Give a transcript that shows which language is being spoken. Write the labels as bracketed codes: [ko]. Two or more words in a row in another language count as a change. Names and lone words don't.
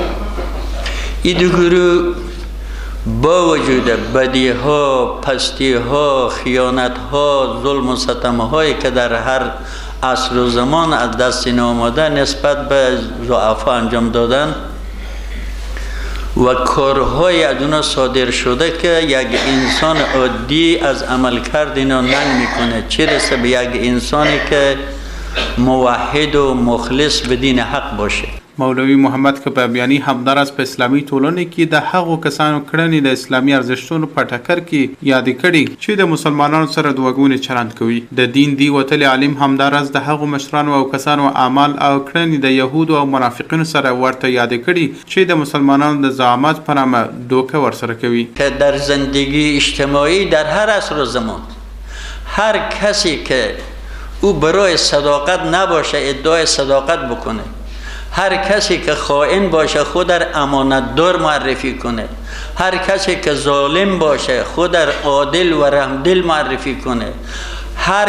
[fa] این دو گروه با وجود بدی ها، پستی ها، خیانت ها، ظلم و ستم هایی که در هر عصر و زمان از دست اینا آمده نسبت به ضعفا انجام دادند و کارهای از اونا صادر شده که یک انسان عادی از عمل کرد اینا ننگ میکنه، چه رسه به یک انسانی که موحد و مخلص به دین حق باشه. [ps] مولوي محمد کبابیاني همداراز په اسلامي ټولنه کې د هغو کسانو کړنې د اسلامي ارزښتونو په ټکر کې یادې کړي چې د مسلمانانو سره دوه چلند کوي. د دین دی وتلي عالم همداراز د هغو مشرانو او کسانو اعمال او کړنې د یهودو او منافقینو سره ورته یادې کړي چې د مسلمانانو د زعامت په نامه دوکه ورسره کوي. [fa] که در زندگی اجتماعی در هر عصر و زمان هر کسی که او برای صداقت نباشه ادعای صداقت بکنه، هر کسی که خائن باشه خود در امانتدار معرفی کنه، هر کسی که ظالم باشه خود در عادل و رحمدل معرفی کنه، هر